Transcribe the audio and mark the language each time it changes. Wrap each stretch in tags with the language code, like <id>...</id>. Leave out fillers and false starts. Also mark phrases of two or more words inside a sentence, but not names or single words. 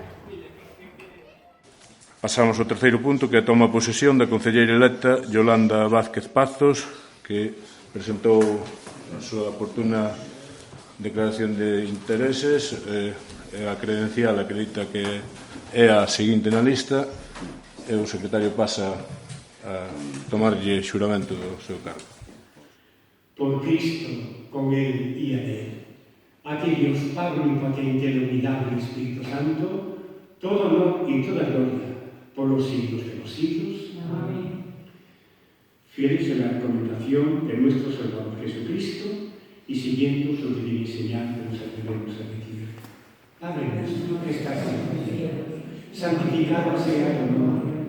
<gl>Pasamos ao terceiro punto, que é a toma de posesión da concelleira electa Yolanda Vázquez Pazos, que presentou a súa oportuna declaración de intereses, a credencial acredita que é a seguinte na lista, e o secretario pasa a tomarlle xuramento do seu cargo.</gl> <es>Por Cristo, con Él y a Él, a ti Dios Padre Omnipotente de unidad del Espíritu Santo, todo honor y toda gloria, por los siglos de los siglos. Amén. Fieles en la recomendación de nuestro Salvador Jesucristo y siguiendo su divina enseñanza nos atrevemos a decir: Padre nuestro que estás en el cielo, santificado sea tu nombre.</es>